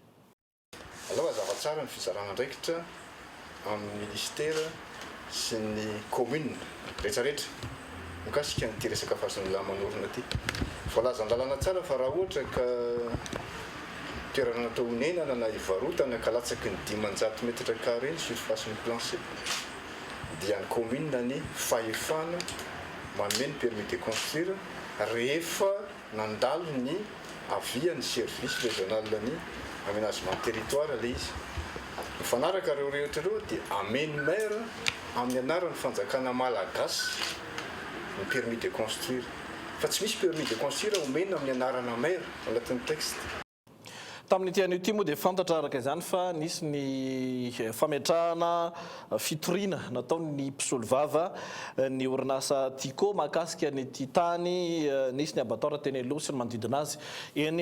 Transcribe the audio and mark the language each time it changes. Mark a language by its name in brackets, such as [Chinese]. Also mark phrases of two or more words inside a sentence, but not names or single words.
[Malagasy] Aloha zava-tsara ny fizarana andraikitra amin'ny ministera sy ny commune rehetrarehetra mikasika n'ity resaka fahasan'olona ty voalaza ny lalana tsara fa raha ohatra ka toerana natao honenana na ivarotana ka latsaky ny 500 [French] mètre carré [Malagasy] ny surface ny plancher dia ny commune ny fahefana manome ny [French] permis de construire [Malagasy] rehefa nandalo ny avia ny [French] service régional [Malagasy] ny [French] aménagement territoire [Malagasy] le izy mifanaraka reo rehetra reo dia ameny maire amin'ny anarany fanjakana malagasy ny [French] permis de construire [Malagasy] fa tsy misy [French] permis de construire [Malagasy] omena amin'ny anarana maire anatin'ny texte. Tamin'ny tianio ity moa dia fantatra araka izany fa nisy ny fametrahana fitoriana nataony mpisolo vava ny orinasa Tico mahakasika ny ity tany nisy ny abattoir teny aloha sy ny manodidina azy eny